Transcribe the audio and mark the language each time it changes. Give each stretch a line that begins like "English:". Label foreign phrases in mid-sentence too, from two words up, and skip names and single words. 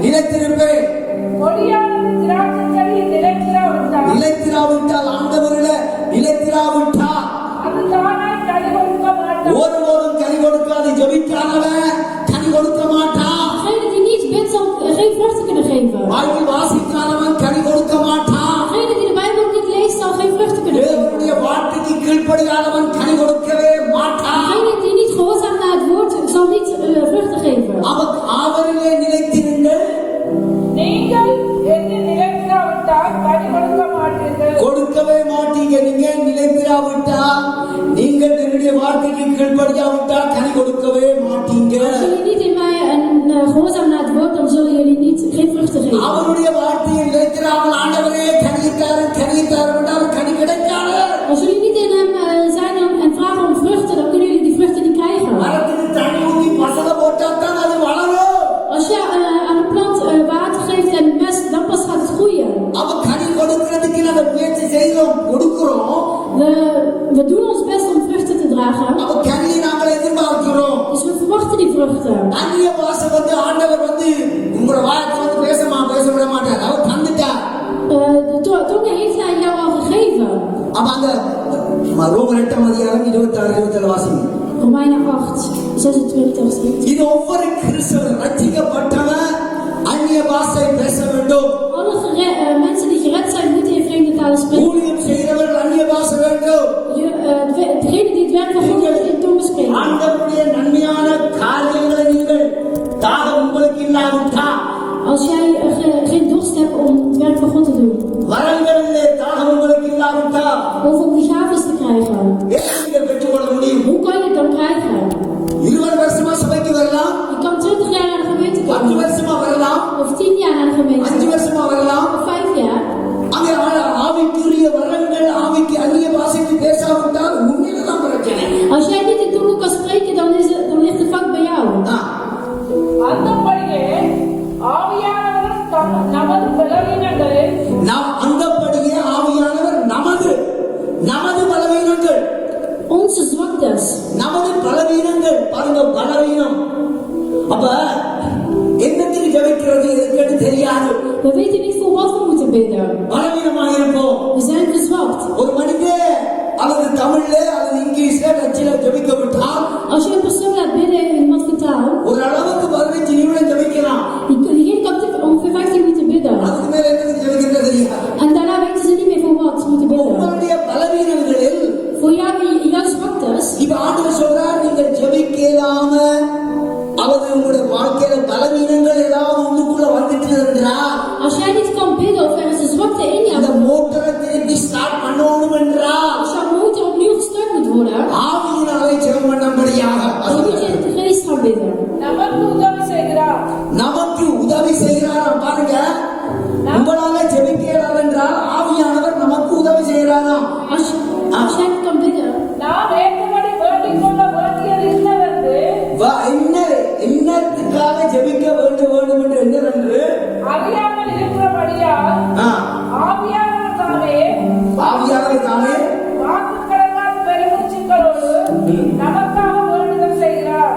Tamil: நிலைத்திருப்பேன். கொடியானது திராட்சை செடி நிலைத்திராவிட்டால் நிலைத்திராவிட்டால் ஆண்டவரிலே நிலைத்திராவிட்டால் அது தானாய் கனி கொடுக்க மாட்டான். ஒருவரும் கனி கொடுக்காது. ஜெபிக்காதவன் கனி கொடுக்க மாட்டான்.
Dutch: Degene die niet bidt, zal geen vruchten kunnen geven.
Tamil: பைபிள் வாசிக்காதவன் கனி கொடுக்க மாட்டான்.
Dutch: Degene die de Bijbel niet leest, zal geen vruchten kunnen geven.
Tamil: தேவனுடைய வார்த்தைக்கு கீழ்ப்படியாதவன் கனி கொடுக்கவே மாட்டான்.
Dutch: Degene die niet gehoorzaam naar het woord, zal niet vruchten geven.
Tamil: அவரிலே நிலைத்திருங்கள். நீங்கள் என்னை நிலைத்திராவிட்டால் கனி கொடுக்க மாட்டீர்கள். கொடுக்கவே மாட்டீங்க. நீங்க நிலைத்திராவிட்டால், நீங்கள் என்னுடைய வார்த்தைக்கு கீழ்ப்படியாவிட்டால் கனி கொடுக்கவே மாட்டீங்க.
Dutch: Als jullie niet in mij gehoorzaam naar het woord, dan zullen jullie niet geen vruchten geven.
Tamil: அவருடைய வார்த்தையை நிலைத்திராமல் ஆண்டவரே கனித்தாரு என்றால் கனி கிடைக்காது.
Dutch: Als jullie niet in hem zijn en vragen om vruchten, dan kunnen jullie die vruchten niet krijgen.
Tamil: மரத்துக்கு தண்ணி ஊற்றி பசலை போட்டால் அது வளரும்.
Dutch: Als je aan een plant water geeft en mest, dan pas gaat het groeien.
Tamil: அவ கனி கொடுக்கிறதுக்கு நாங்க முயற்சி செய்கிறோம், கொடுக்கிறோம்.
Dutch: We doen ons best om vruchten te dragen,
Tamil: அவ கனியை நாங்கள் எதிர்பார்க்கிறோம்.
Dutch: dus we verwachten die vruchten.
Tamil: அந்நிய பாஷை ஆண்டவர் உங்களோட வாயத்தை பேச விட மாட்டார். அவர் தந்துட்டார்.
Dutch: De tongen heeft hij jou al gegeven.
Tamil: அப்ப அந்த ரோமர் 8:26-27 வாசிங்க.
Dutch: Romeinen 8:26.
Tamil: இது ஒவ்வொரு கிறிஸ்தவன் ரட்சிக்கப்பட்டவன் அந்நிய பாஷை பேச வேண்டும்.
Dutch: Alle mensen die gered zijn, moeten in vreemde talen spreken.
Tamil: ஊழியம் செய்கிறவர்கள் அந்நிய பாஷை வேண்டும்.
Dutch: Degene die het werk van God doet, in tongen spreken.
Tamil: ஆண்டவருடைய நன்மையான காரியங்களை நீங்கள் தாகம் உங்களுக்கு இல்லாவிட்டால்,
Dutch: Als jij geen dorst hebt om het werk van God te doen,
Tamil: வரங்களிலே தாகம் உங்களுக்கு இல்லாவிட்டால்
Dutch: of om die gaves te krijgen,
Tamil: எப்படி நீங்கள் பெற்றுக்கொள்ள முடியும்?
Dutch: hoe kan je het dan krijgen?
Tamil: 20 வருஷமா சபைக்கு வரலாம்,
Dutch: Je kan 20 jaar naar de gemeente 10 komen,
Tamil: வருஷமா வரலாம்,
Dutch: of 10 jaar naar de 5 gemeente,
Tamil: வருஷமா வரலாம்.
Dutch: of 5 jaar.
Tamil: அங்கே ஆவிக்குரிய வரங்கள் ஆவிக்கு அந்நிய பாஷைக்கு பேசாவிட்டால் உண்மையில தான் பிரச்சனை.
Dutch: Als jij niet in tongen kan spreken, dan ligt de fout bij jou.
Tamil: அந்தபடியே ஆவியானவர் நமது பலவீனங்களில் நாம் அந்தபடியே ஆவியானவர் நமது பலவீனங்கள்,
Dutch: Onze zwaktes.
Tamil: நமது பலவீனங்கள் பாருங்க, பலவீனம். அப்ப என்னத்துக்கு ஜெபிக்கிறது எதுக்கு தெரியாது.
Dutch: We weten niet voor wat we moeten bidden.
Tamil: பலவீனமாக இருப்போம்.
Dutch: We zijn verzwakt.
Tamil: ஒரு மனிதன் அல்லது தமிழ்ல அல்லது இங்கிலீஷ்ல டச்சில ஜெபிக்க விட்டால்,
Dutch: Als je een persoon laat bidden in wat voor taal,
Tamil: ஒரு அளவுக்கு 15 நிமிடம் ஜெபிக்கலாம்.
Dutch: diegene kan ongeveer 15 minuten bidden.
Tamil: அதுக்கு மேல என்னத்துக்கு ஜெபிக்கிறது தெரியாது.
Dutch: En daarna weten ze niet meer voor wat ze moeten bidden.
Tamil: உங்களுடைய பலவீனங்களில்
Dutch: Voor jouw zwaktes,
Tamil: இப்ப ஆண்டவர் சொல்றார், நீங்கள் ஜெபிக்கலாம அல்லது உங்களுடைய வாழ்க்கையில பலவீனங்கள் ஏதாவது உள்ளுக்குள்ள வந்துட்டு என்றால்,
Dutch: als jij niet kan bidden of er is een zwakte in
Tamil: அந்த
Dutch: jou,
Tamil: மோட்டரை திருப்பி ஸ்டார்ட் பண்ணணும் என்றால்
Dutch: als jouw motor opnieuw gestart moet worden,
Tamil: ஆவியினாலே ஜெபம் பண்ணும்படியாக
Dutch: dan moet je in de geest gaan bidden.
Tamil: நமக்கு உதவி செய்கிறார். நமக்கு உதவி செய்கிறாராம். பாருங்க, உங்களால ஜெபிக்கலாம் என்றால் ஆவியானவர் நமக்கு உதவி செய்கிறாராம்.
Dutch: Als jij niet kan bidden,
Tamil: நாம் ஏற்றபடி வேண்டிக் கொள்ள வேண்டியது என்னவென்று என்னத்துக்காக ஜெபிக்க வேண்டும் என்று என்னவென்று அறியாமல் இருக்கிறபடியால் ஆவியானவர் தாமே வாக்குக்கடங்காத பெருமூச்சுக்களோடு நமக்காக வேண்டுதல் செய்கிறார்.